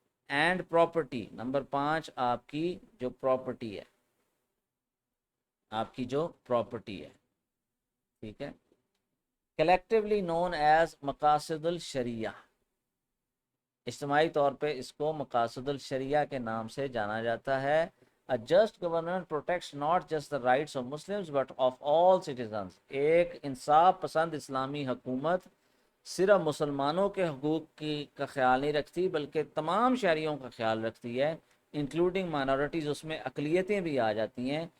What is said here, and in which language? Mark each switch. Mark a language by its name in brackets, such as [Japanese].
[Urdu] And property, number 5 آپ کی جو پراپرٹی ہے، آپ کی جو پراپرٹی ہے. ٹھیک ہے، [English] collectively known as [Urdu] مقاصد الشریعہ، اجتماعی طور پہ اس کو مقاصد الشریعہ کے نام سے جانا جاتا ہے. [English] A just government protects not just the rights of Muslims but of all citizens. [Urdu] ایک انصاف پسند اسلامی حکومت صرف مسلمانوں کے حقوق کا خیال نہیں رکھتی بلکہ تمام شہریوں کا خیال رکھتی ہے، [English] including minorities, [Urdu] اس میں اقلیتیں بھی آ جاتی ہیں.